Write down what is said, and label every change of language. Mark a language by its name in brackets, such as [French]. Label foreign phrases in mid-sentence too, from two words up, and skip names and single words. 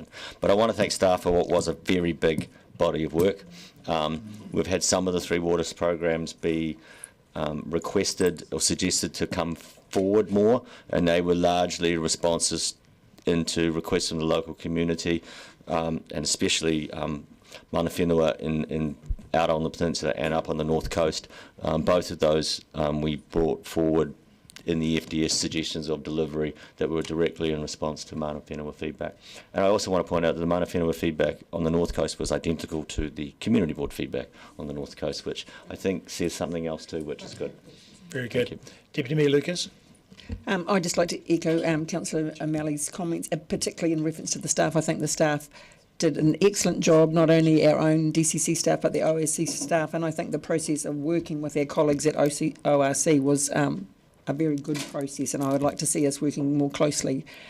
[English] But I want to thank staff for what was a very big body of work. We've had some of the Three Waters programs be requested or suggested to come forward more, and they were largely responses into requests from the local community, and especially [Māori] mana whenua [English] out on the peninsula and up on the north coast. Both of those we brought forward in the FDS suggestions of delivery that were directly in response to [Māori] mana whenua [English] feedback. And I also want to point out that the [Māori] mana whenua [English] feedback on the north coast was identical to the community board feedback on the north coast, which I think says something else too, which is good. Very good. Deputy Mayor Lucas. I'd just like to echo Councillor O'Malley's comments, particularly in reference to the staff. I think the staff did an excellent job, not only our own DCC staff, but the OSC staff, and I think the process of working with our colleagues at ORC was a very good process, and I would like to see us working more closely.